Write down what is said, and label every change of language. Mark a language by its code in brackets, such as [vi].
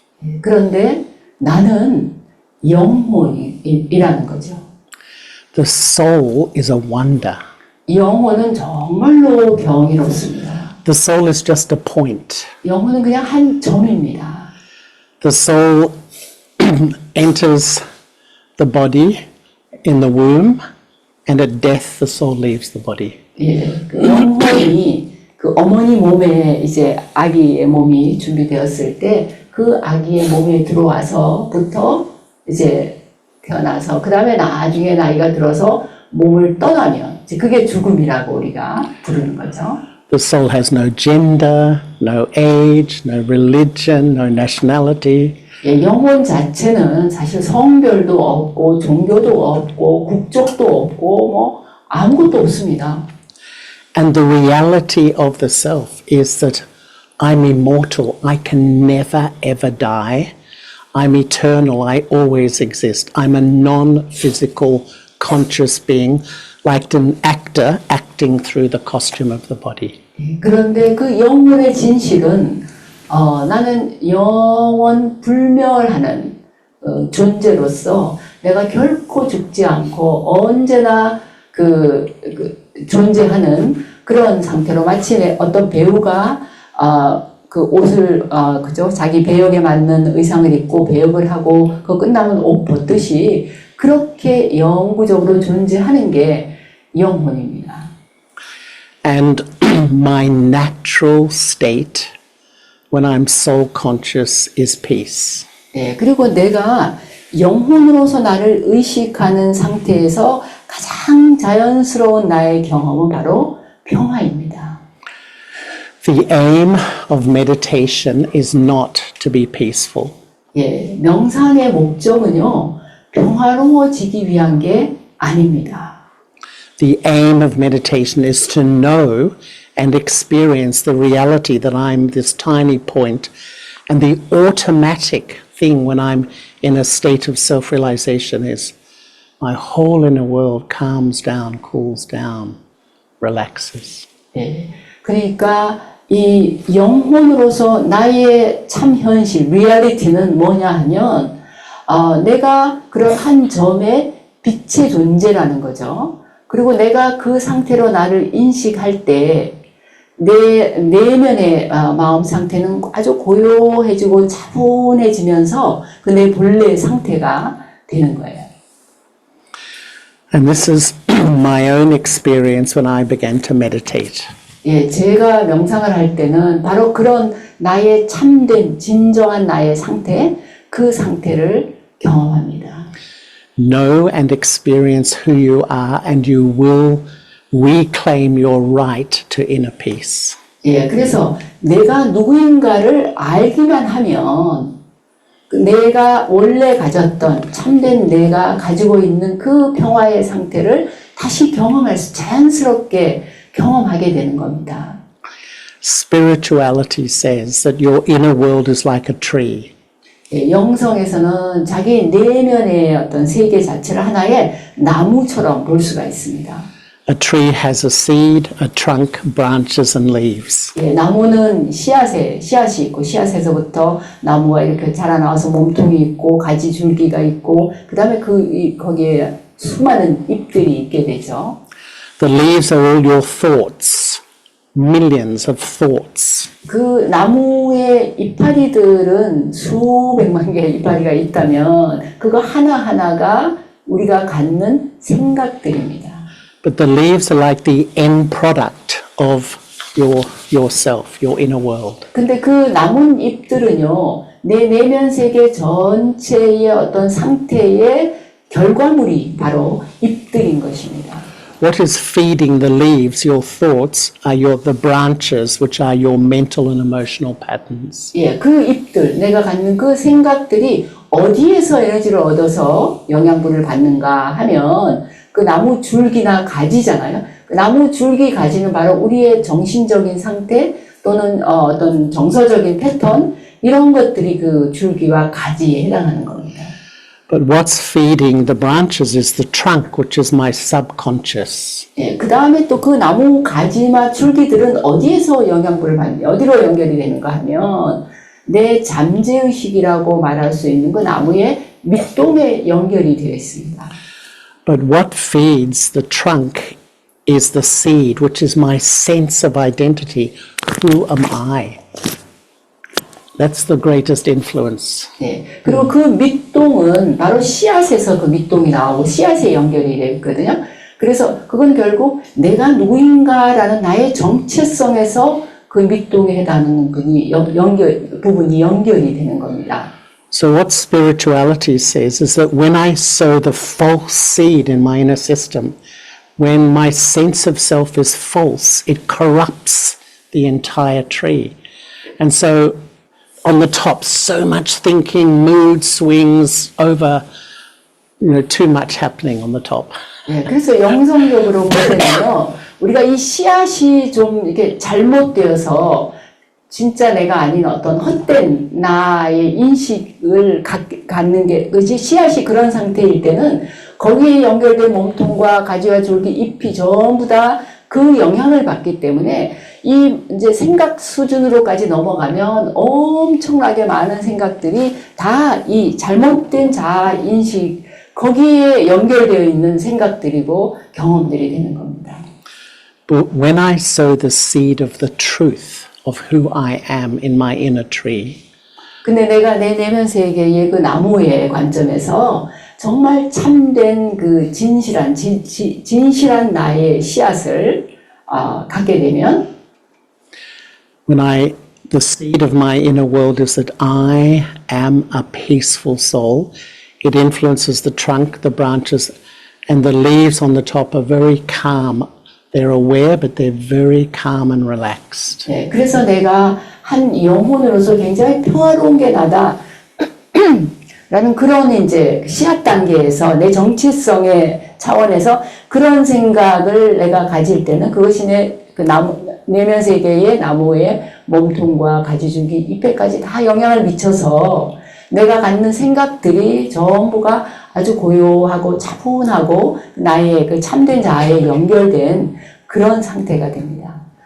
[ko] 예, 그런데 나는 영혼이라는 거죠. [en] The soul is a wonder. [ko] 영혼은 정말로 경이롭습니다. [en] The soul is just a point. [ko] 영혼은 그냥 한 점입니다. [en] The soul enters the body in the womb, and at death the soul leaves the body. [ko] 예, 그 영혼이 그 어머니 몸에 이제 아기의 몸이 준비되었을 때 그 아기의 몸에 들어와서부터 이제 태어나서 그 다음에 나중에 나이가 들어서 몸을 떠나면 이제 그게 죽음이라고 우리가 부르는 거죠. [en] The soul has no gender, no age, no religion, no nationality. [ko] 예, 영혼 자체는 사실 성별도 없고 종교도 없고 국적도 없고 뭐 아무것도 없습니다. [en] And the reality of the self is that I'm immortal. I can never ever die. I'm eternal. I always exist. I'm a non-physical conscious being, like an actor acting through the costume of the body. [ko] 그런데 그 영혼의 진실은 나는 영원 불멸하는 존재로서 내가 결코 죽지 않고 언제나 그 존재하는 그런 상태로 마치 어떤 배우가 그 옷을 그죠 자기 배역에 맞는 의상을 입고 배역을 하고 그 끝나면 옷 벗듯이 그렇게 영구적으로 존재하는 게 영혼입니다. [en] And my natural state when I'm soul conscious is peace. [ko] 예, 그리고 내가 영혼으로서 나를 의식하는 상태에서 가장 자연스러운 나의 경험은 바로 평화입니다. [en] The aim of meditation is not to be peaceful. [ko] 예, 명상의 목적은요, 평화로워지기 위한 게 아닙니다. [en] The aim of meditation is to know and experience the reality that I'm this tiny point, and the automatic thing when I'm in a state of self-realization is my whole inner world calms down, cools down, relaxes. [ko] 예, 그러니까 이 영혼으로서 나의 참 현실, 리얼리티는 뭐냐 하면 내가 그런 한 점의 빛의 존재라는 거죠. 그리고 내가 그 상태로 나를 인식할 때 내 내면의 마음 상태는 아주 고요해지고 차분해지면서 그 내 본래의 상태가 되는 거예요. [en] And this is my own experience when I began to meditate. [ko] 예, 제가 명상을 할 때는 바로 그런 나의 참된 진정한 나의 상태, 그 상태를 경험합니다. [en] Know and experience who you are, and you will reclaim your right to inner peace. [ko] 예, 그래서 내가 누구인가를 알기만 하면 내가 원래 가졌던 참된 내가 가지고 있는 그 평화의 상태를 다시 경험할 수 자연스럽게 경험하게 되는 겁니다. [en] Spirituality says that your inner world is like a tree. [ko] 예, 영성에서는 자기 내면의 어떤 세계 자체를 하나의 나무처럼 볼 수가 있습니다. [en] A tree has a seed, a trunk, branches and leaves. [ko] 예, 나무는 씨앗이 있고 씨앗에서부터 나무가 이렇게 자라나와서 몸통이 있고 가지 줄기가 있고 그 다음에 거기에 수많은 잎들이 있게 되죠. [en] The leaves are all your thoughts, millions of thoughts. [ko] 그 나무의 이파리들은 수백만 개의 이파리가 있다면 그거 하나하나가 우리가 갖는 생각들입니다. [en] But the leaves are like the end product of yourself, your inner world. [ko] 근데 그 남은 잎들은요, 내 내면 세계 전체의 어떤 상태의 결과물이 바로 잎들인 것입니다. [en] What is feeding the leaves, your thoughts, are the branches, which are your mental and emotional patterns. [ko] 예, 그 잎들, 내가 갖는 그 생각들이 어디에서 에너지를 얻어서 영양분을 받는가 하면 그 나무 줄기나 가지잖아요. 그 나무 줄기 가지는 바로 우리의 정신적인 상태 또는 어떤 정서적인 패턴 이런 것들이 그 줄기와 가지에 해당하는 겁니다. [en] But what's feeding the branches is the trunk, which is my subconscious. [ko] 예, 그 다음에 또 그 나무 가지나 줄기들은 어디에서 영양분을 받느냐, 어디로 연결이 되는가 하면 내 잠재의식이라고 말할 수 있는 그 나무의 밑동에 연결이 되어 있습니다. [en] But what feeds the trunk is the seed, which is my sense of identity. Who am I? That's the greatest influence. [ko] 네. 그리고 그 밑동은 바로 씨앗에서 그 밑동이 나오고 씨앗에 연결이 되어 있거든요. 그래서 그건 결국 내가 누구인가라는 나의 정체성에서 그 밑동에 해당하는 부분이 연결이 되는 겁니다. [en] So what spirituality says is that when I sow the false seed in my inner system, when my sense of self is false, it corrupts the entire tree. And so on the top, so much thinking, mood swings over, too much happening on the top. [ko] 네, 그래서 영성적으로 볼 때는요, 우리가 이 씨앗이 좀 이렇게 잘못되어서 진짜 내가 아닌 어떤 헛된 나의 인식을 갖는 게, 그지 씨앗이 그런 상태일 때는 거기에 연결된 몸통과 가지와 줄기, 잎이 전부 다 그 영향을 받기 때문에 이 이제 생각 수준으로까지 넘어가면 엄청나게 많은 생각들이 다 이 잘못된 자아 인식 거기에 연결되어 있는 생각들이고 경험들이 되는 겁니다. [en] But when I sow the seed of the truth of who I am in my inner tree, [ko] 근데 내가 내 내면 세계의 그 나무의 관점에서 정말 참된 그 진실한 나의 씨앗을 갖게 되면 [en] the seed of my inner world is that I am a peaceful soul. It influences the trunk, the branches, and the leaves on the top are very calm. They're aware, but they're very calm and relaxed. [ko] 네, 그래서 내가 한 영혼으로서 굉장히 평화로운 게 나다. 라는 그런 이제 씨앗 단계에서 내 정체성의 차원에서 그런 생각을 내가 가질 때는 그것이 그 내면 세계의 나무의 몸통과 가지줄기, 잎에까지 다 영향을 미쳐서 내가 갖는 생각들이 전부가 아주 고요하고 차분하고 나의 그 참된 자아에 연결된 그런 상태가 됩니다.